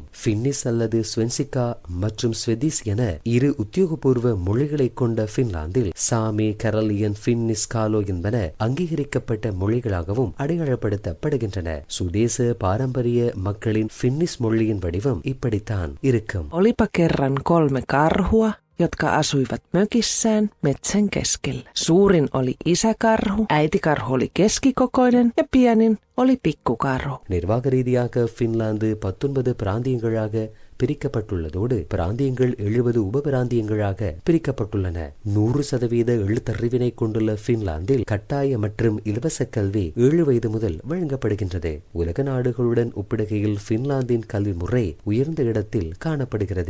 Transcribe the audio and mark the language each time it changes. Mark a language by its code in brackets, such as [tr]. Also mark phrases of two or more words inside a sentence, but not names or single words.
[ta] பின்னிஷ் அல்லது ஸ்வென்சிகா மற்றும் ஸ்வெதிஷ் என இரு உத்தியோகபூர்வ மொழிகளை கொண்ட பின்லாந்தில் சாமி, கரலியன், பின்னிஷ், காலோ என்பன அங்கீகரிக்கப்பட்ட மொழிகளாகவும் அடையாளப்படுத்தப்படுகின்றன. சுதேச பாரம்பரிய மக்களின் பின்னிஷ் மொழியின் வடிவம் இப்படித்தான் இருக்கும். [fi] Olipa kerran 3 karhua, jotka asuivat mökissään metsän keskellä. Suurin oli isäkarhu, äitikarhu oli keskikokoinen ja pienin oli pikkukarhu. [ta] நிர்வாக ரீதியாக பின்லாந்து 19 பிராந்தியங்களாக பிரிக்கப்பட்டுள்ளதோடு பிராந்தியங்கள் 70 உப பிராந்தியங்களாக பிரிக்கப்பட்டுள்ளன. 100% எழுத்தறிவினை கொண்டுள்ள பின்லாந்தில் கட்டாய மற்றும் இலவச கல்வி 7 வயது முதல் வழங்கப்படுகின்றது. உலக நாடுகளுடன் ஒப்பிடுகையில் பின்லாந்தின் கல்வி முறை உயர்ந்த இடத்தில் காணப்படுகிறது.